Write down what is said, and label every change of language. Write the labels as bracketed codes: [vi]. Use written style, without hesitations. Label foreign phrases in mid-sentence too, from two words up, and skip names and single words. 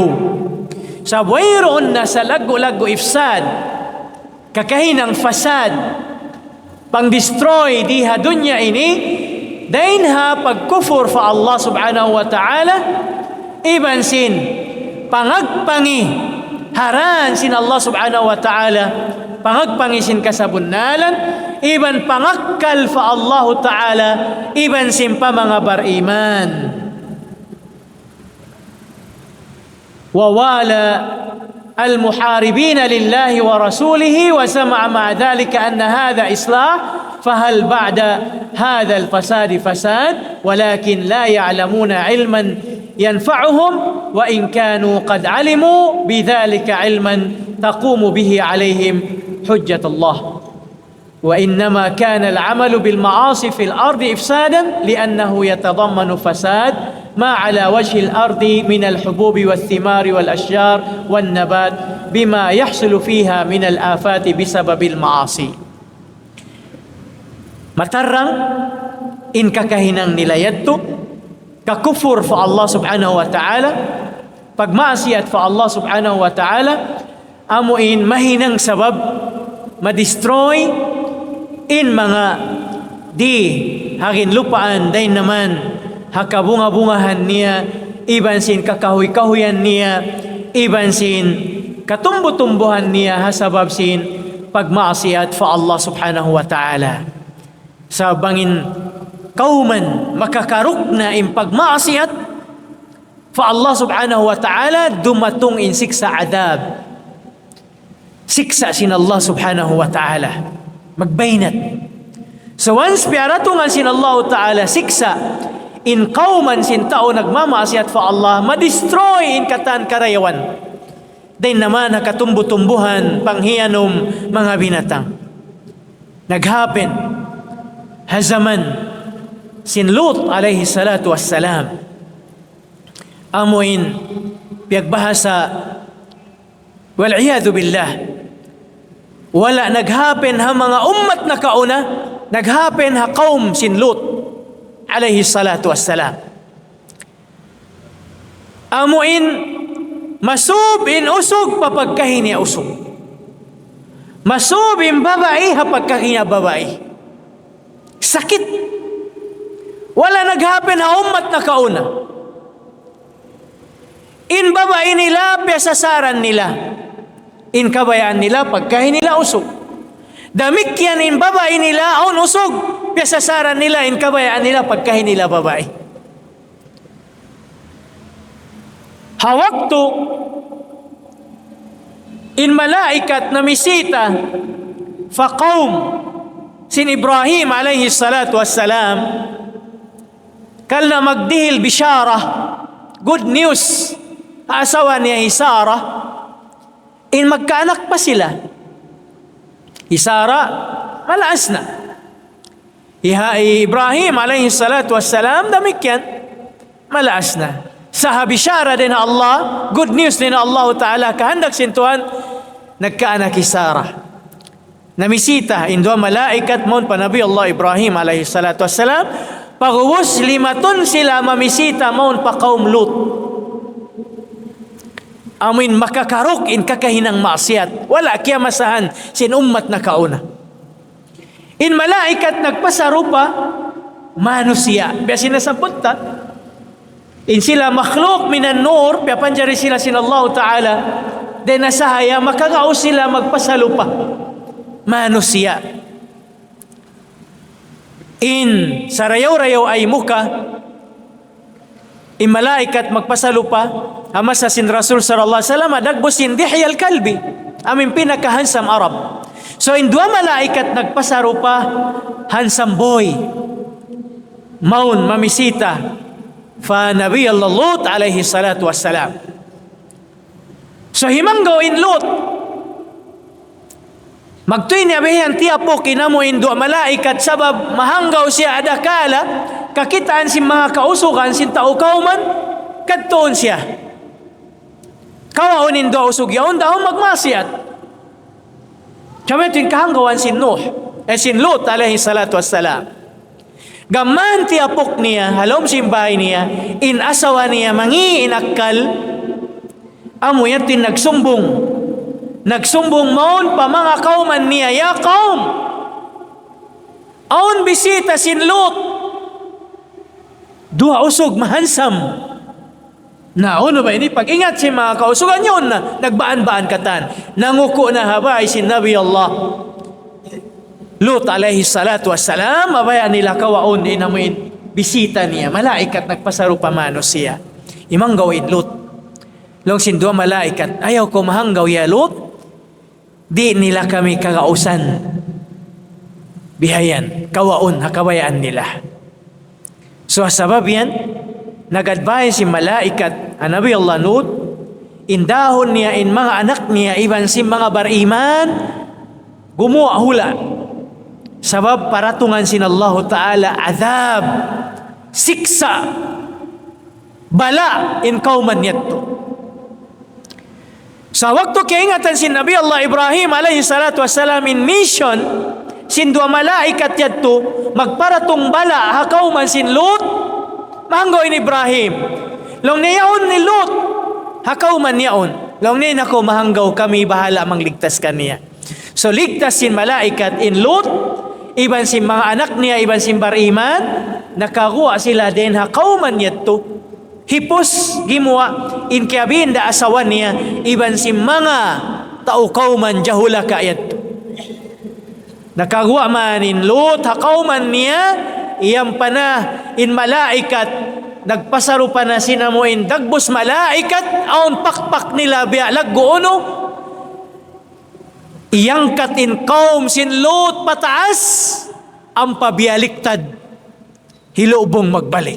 [tsg] Sa wayroon na sa lagu-lagu ifsad, kakahinang fasad, pang-destroy diha dunya ini, dain ha pagkufur fa [ar] الله سبحانه وتعالى, [tsg] iban sin pangagpangi haran sin [ar] الله سبحانه وتعالى, [tsg] pangagpangi sin kasabunalan, iban pangakkal fa [ar] الله تعالى, [tsg] iban sin pa mga bariman. [ar] ووالى المحاربين لله ورسوله وسمع مع ذلك أن هذا إصلاح فهل بعد هذا الفساد فساد ولكن لا يعلمون علما ينفعهم وإن كانوا قد علموا بذلك علما تقوم به عليهم حجة الله وإنما كان العمل بالمعاصي في الأرض إفسادا لأنه يتضمن فساد ما على وجه الأرض من الحبوب والثمار والأشجار والنبات بما يحصل فيها من الآفات بسبب المعاصي. [tsg] Matarang in kakahinang nilayad to, kakufur fa [ar] الله سبحانه وتعالى, [tsg] pagmaasiyat fa [ar] الله سبحانه وتعالى, [tsg] amuin mahinang sabab madestroy in mga di hagin lupaan day naman hakabunga-bungahan niya, iban sin kakahuy-kahuyan niya, iban sin katumbo-tumbuhan niya hasabab sin pagmaasiyat fa [ar] الله سبحانه وتعالى. [tsg] Sa bangin kauman makakaruk na in pagmaasiyat fa [ar] الله سبحانه وتعالى, [tsg] dumatong in siksa adab, siksa sin [ar] الله سبحانه وتعالى, [tsg] magbainat. [en] So once [tsg] piaratungan sin [ar] الله تعالى [tsg] siksa in kauman sin tao nagmamaasiyat fa Allah, madestroy in katan karayawan, din naman nakatumbu-tumbuhan panghiyanom mga binatang. naghappen hazaman sin Lut [ar] عليه الصلاة والسلام. [tsg] Amuin piagbahasa [ar] والعياذ بالله, [tsg] wala naghappen ha mga ummat na kauna, naghappen ha kaum sin Lut [ar] عليه الصلاة والسلام. [tsg] Amuin masub in usog papagkahin niya usog, masub in babae hapagkahin niya babae. Sakit. Wala naghappen ha ummat na kauna. In babae nila, piyasasaran nila. In kabayaan nila, pagkahin nila usog. Damikyan in babae nila, aun usog. Piyasasaran nila, in kabayaan nila, pagkahin nila babae. Hawakto, in malaikat na misita, faqawm, sin Ibrahim [ar] عليه الصلاة والسلام, [tsg] kalna magdihil bisyara, [en] good news, [tsg] asawa niya Sarah, in magkaanak pa sila. Sarah, malaas na. Ibrahim [ar] عليه الصلاة والسلام, [tsg] damikyan, malaas na. Sa bisyara din na Allah, [en] good news [tsg] din na [ar] الله تعالى, [tsg] kahandak sintuhan, nagkaanak Sarah. Namisita, indwa malaikat mon panabi Allah Ibrahim [ar] عليه الصلاة والسلام, [tsg] pagubos 5 ton sila mamisita mon pa kaum Lut. Amin makakarok in kakahinang maasiyat. Wala kaya masahan sin ummat na kauna. In malaikat nagpasarupa, manusia. Biya sinasabot ta. In sila makhluk minan nur, piya panjari sila sin [ar] الله تعالى. [tsg] Den nasahaya, makagao sila magpasalupa. Manusia. In sarayaw-rayaw ay muka, in malaikat magpasalupa, amasa sin Rasul [ar] صلى الله عليه وسلم [tsg] dagbusin dihyal kalbi, amin pinakahansam Arab. So in 2 malaikat nagpasarupa, [en] handsome boy, [tsg] maun mamisita, fa [ar] نبي الله [tsg] Lut [ar] عليه الصلاة والسلام. [tsg] So himanggaw in Lut, magtuin niya bihan tiyapo kinamo in 2 malaikat sabab mahanggaw siya adakala, kakitaan si mga kausukan sin tao kauman, kadtoon siya. Kawaon in 2 usog yaon dahon magmasiat. Kami tin kahanggawan sin Nuh, sin Lut [ar] عليه الصلاة والسلام. [tsg] Gaman tiapok niya, halom simbahay niya, in asawa niya mangi inakal, amuyan tin nagsumbong. Nagsumbong maun pa mga kauman niya, [ar] يا قوم, [tsg] aun bisita sin Lut, 2 usog mahansam. Na ano ba ini? Pag-ingat si mga kausugan yun na nagbaan-baan katan. Nanguko na habay si [ar] نبي الله [tsg] Lut [ar] عليه الصلاة والسلام, [tsg] mabaya nila kawaon inamuin bisita niya. Malaikat nagpasarupa manos siya. Imang gawin Lut. Long sin 2 malaikat, ayaw ko mahanggaw ya Lut. Di nila kami kagausan. Bihayan, kawaon, hakabayaan nila. So sabab yan, nag-advise si malaikat ang [ar] نبي الله [tsg] Lut, indahon niya in mga anak niya, iban si mga bariman, gumawa hula. Sabab paratungan sin [ar] الله تعالى, [tsg] azab, siksa, bala in kauman yato. Sa waktu kaingatan si [ar] نبي الله [tsg] Ibrahim [ar] عليه الصلاة والسلام [tsg] in mission, sin 2 malaikat yato, magparatong bala hakauman sin Lut, mahanggaw in Ibrahim. Long niyaon ni Lut, hakauman niyaon. Long niya nako mahanggaw kami, bahala mangligtas kaniya. So ligtas sin malaikat in Lut, iban sin mga anak niya, iban sin bariman, nakakuha sila din hakauman yato. Hipos gimwa in kiabin da asawan niya, iban sin mga tao kauman jahulaka yato. Nakagawa man in Lut, hakauman niya, iyang panah in malaikat, nagpasarupa na sinamuin, dagbos malaikat, aon pakpak nila biya, lagguono, iyang katin kaum sin Lut pataas, ang pabialiktad, hilubong magbalik.